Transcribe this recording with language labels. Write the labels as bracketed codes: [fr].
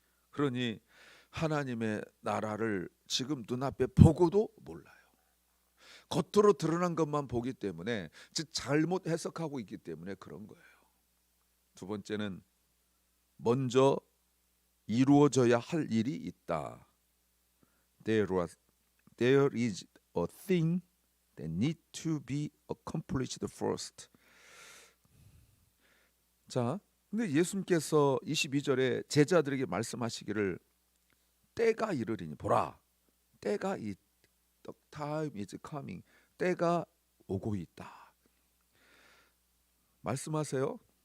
[ko] 그러니 하나님의 나라를 지금 눈앞에 보고도 몰라요. 겉으로 드러난 것만 보기 때문에, 즉 잘못 해석하고 있기 때문에 그런 거예요. 두 번째는 먼저 이루어져야 할 일이 있다. [en] There is a thing that need to be accomplished first. [ko] 자, 근데 예수님께서 22절에 제자들에게 말씀하시기를 때가 이르리니 보라, 때가 [en] The time is coming. [ko] 때가 오고 있다 말씀하세요.